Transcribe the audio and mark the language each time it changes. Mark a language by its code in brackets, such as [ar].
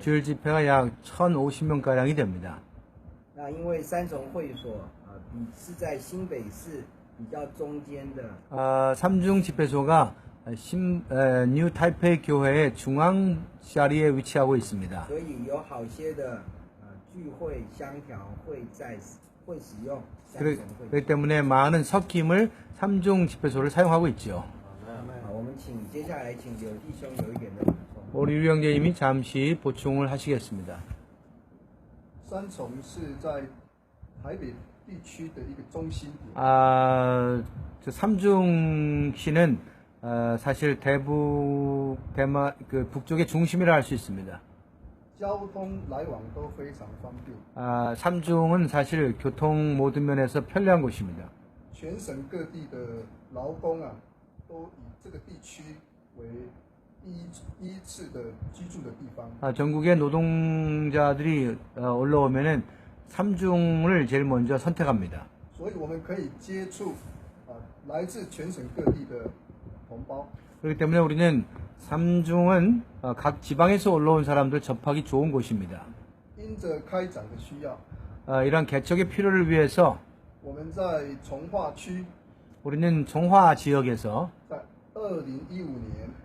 [ko] 주일 집회가 약 1,050명가량이 됩니다. [zh] 那因为三重会所是在新北市比较中间的。 [ko] 삼중 집회소가 뉴 타이페이 교회의 중앙 자리에 위치하고 있습니다. [zh] 所以有好些的聚会相调会使用三重会所。 [ko] 그렇기 때문에 많은 섞임을 삼중 집회소를 사용하고 있죠. [zh] 我们接下来请刘弟兄有一点的补充。 [ko] 우리 유 형제님이 잠시 보충을 하시겠습니다. [zh] 三重是在台北地区的一个中心点。 [ko] 저 삼중시는 사실 대만 북쪽의 중심이라 할 수 있습니다. [zh] 交通来往都非常方便。 [ko] 삼중은 사실 교통 모든 면에서 편리한 곳입니다. [zh] 全省各地的劳工都以这个地区为第一次的居住的地方。 [ko] 전국의 노동자들이 올라오면은 삼중을 제일 먼저 선택합니다. [zh] 所以我们可以接触来自全省各地的同胞。 [ko] 그렇기 때문에 우리는 삼중은 각 지방에서 올라온 사람들 접하기 좋은 곳입니다. [zh] 因着开展的需要， [ko] 이러한 개척의 필요를 위해서 [zh] 我们在从化区， [ko] 우리는 정화 지역에서 [zh] 在2015年，